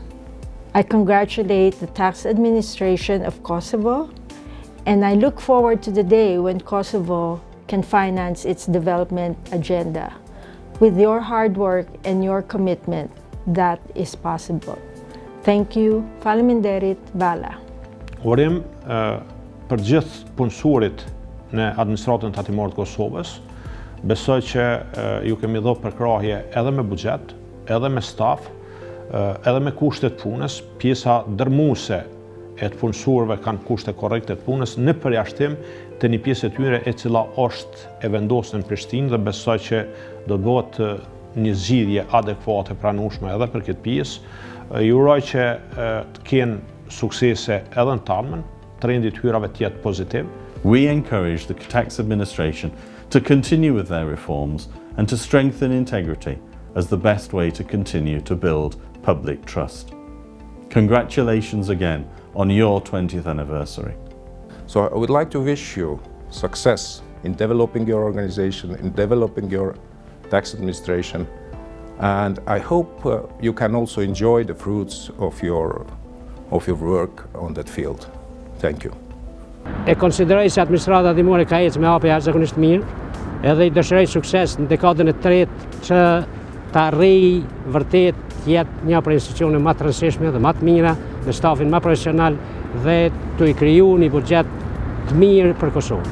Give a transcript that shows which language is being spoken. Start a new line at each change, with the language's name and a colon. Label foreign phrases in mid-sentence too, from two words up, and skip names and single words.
English: I congratulate the tax administration of Kosovo, and I look forward to the day when Kosovo can finance its development agenda. With your hard work and your commitment, that is possible. Thank you.
Albanian: Faleminderit, Bala. Urim për gjithë punësurit në administratën tatimore të Kosovës, besoj që ju kemi dhënë përkrahje edhe me buxhet, edhe me staf, edhe me kushtet punës. Pjesa dërmuese e të punësuarve kanë kushte korrekte të punës në përjashtim të një pjesë e tyre e cila është e vendosur në Prishtinë, dhe besoj që do të bëhet një zgjidhje adekuate pranueshme edhe për këtë pjesë. Ju uroj që të kenë suksese edhe në tarmen, trendi të hyrave të jetë pozitiv.
English: We encourage the tax administration to continue with their reforms and to strengthen integrity as the best way to continue to build public trust. Congratulations again on your 20th anniversary. So I would like to wish you success in developing your organization, in developing your tax administration, and I hope you can also enjoy the fruits of your work on that field. Thank you.
Albanian: E konsideroj se administrata tatimore ka ecë me hape jashtëzakonisht mirë, edhe I dëshiroj sukses në dekadën e tretë që ta arrijë vërtet të jetë një prej institucioneve më të rëndësishme dhe më të mira, me stafin më profesional dhe të I kriju një buxhet të mirë për Kosovë.